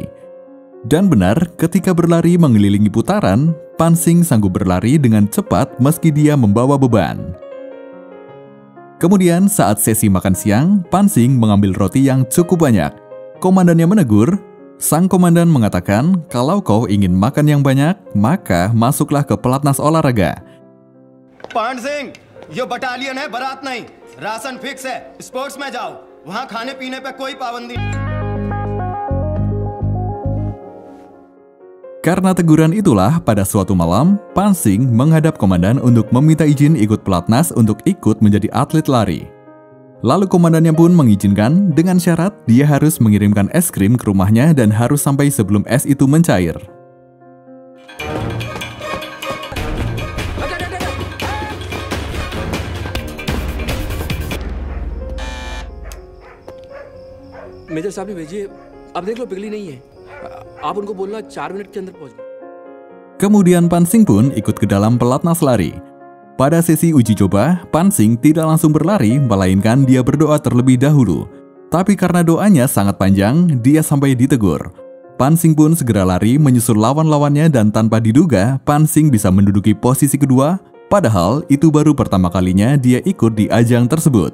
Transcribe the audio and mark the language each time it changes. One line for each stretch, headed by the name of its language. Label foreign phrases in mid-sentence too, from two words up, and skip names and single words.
Indonesian: Dan benar, ketika berlari mengelilingi putaran, Pan Singh sanggup berlari dengan cepat meski dia membawa beban. Kemudian saat sesi makan siang, Pan Singh mengambil roti yang cukup banyak. Komandannya menegur. Sang komandan mengatakan, kalau kau ingin makan yang banyak, maka masuklah ke pelatnas olahraga.
Hindi: पान सिंह, ये बटालियन है, बारात नहीं। राशन फिक्स है, स्पोर्ट्स में जाओ, वहाँ खाने पीने पे कोई पाबंदी नहीं।
Indonesian: Karena teguran itulah, pada suatu malam, Pan Singh menghadap komandan untuk meminta izin ikut pelatnas untuk ikut menjadi atlet lari. Lalu komandannya pun mengizinkan dengan syarat dia harus mengirimkan es krim ke rumahnya dan harus sampai sebelum es itu mencair.
Hindi: मेजर साहब ने भेजी है, अब देख लो पिघली नहीं है, आप उनको बोलना 4 मिनट के अंदर पहुंच गए.
Indonesian: Kemudian Pan Singh pun ikut ke dalam pelatnas lari. Pada sesi uji coba, Pan Singh tidak langsung berlari, melainkan dia berdoa terlebih dahulu. Tapi karena doanya sangat panjang, dia sampai ditegur. Pan Singh pun segera lari menyusul lawan-lawannya dan tanpa diduga, Pan Singh bisa menduduki posisi kedua, padahal itu baru pertama kalinya dia ikut di ajang tersebut.